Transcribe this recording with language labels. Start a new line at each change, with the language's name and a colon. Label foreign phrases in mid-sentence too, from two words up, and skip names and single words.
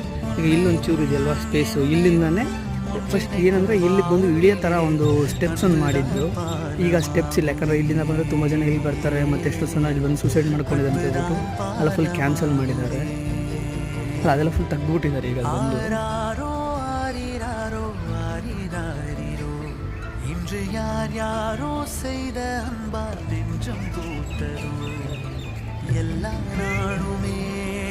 Kannada: ಈಗ ಇಲ್ಲೊಂದು ಚೂರು ಇದೆಯಲ್ವ ಸ್ಪೇಸು, ಇಲ್ಲಿಂದನೇ ಫಸ್ಟ್ ಏನಂದರೆ ಇಲ್ಲಿ ಬಂದು ಇಳಿಯೋ ಥರ ಒಂದು ಸ್ಟೆಪ್ಸ್ ಒಂದು ಮಾಡಿದ್ದು. ಈಗ ಸ್ಟೆಪ್ಸ್ ಇಲ್ಲ, ಯಾಕಂದರೆ ಇಲ್ಲಿಂದ ಬಂದರೆ ತುಂಬ ಜನ ಇಲ್ಲಿ ಬರ್ತಾರೆ, ಮತ್ತು ಎಷ್ಟು ಜನ ಇಲ್ಲಿ ಬಂದು ಸೂಸೈಡ್ ಮಾಡ್ಕೊಂಡಿದೆ ಅಂತ ಹೇಳ್ಬಿಟ್ಟು ಎಲ್ಲ
English: full cancel
Kannada: ಮಾಡಿದ್ದಾರೆ. ಅಲ್ಲ ಅದೆಲ್ಲ ಫುಲ್ ತೆಗ್ದುಬಿಟ್ಟಿದ್ದಾರೆ ಈಗ ಬಂದು.
Tamil: இன்று யார் யாரோ செய்த அன்பால் நெஞ்சம் பூத்ததோ எல்லா நாளுமே